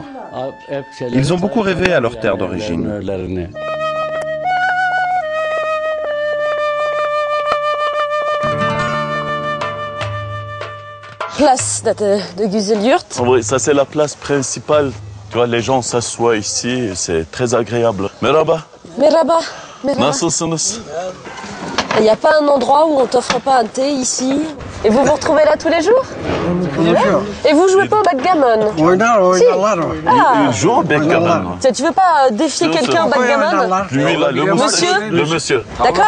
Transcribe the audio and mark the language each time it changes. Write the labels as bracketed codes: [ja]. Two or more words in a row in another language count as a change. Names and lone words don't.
[fr] Ils ont beaucoup rêvé à leur terre d'origine. Place de Güzelyurt. Oui, ça c'est la place principale. Tu vois, les gens s'assoient ici, c'est très agréable. [tr] Merhaba. Merhaba. Merhaba. Nasılsınız? [fr] Il n'y a pas un endroit où on t'offre pas un thé ici? Et vous vous retrouvez là tous les jours? Et vous jouez pas au backgammon? Si. Il joue au backgammon. Tu veux pas défier quelqu'un au backgammon? Lui là, le monsieur. Le monsieur. D'accord.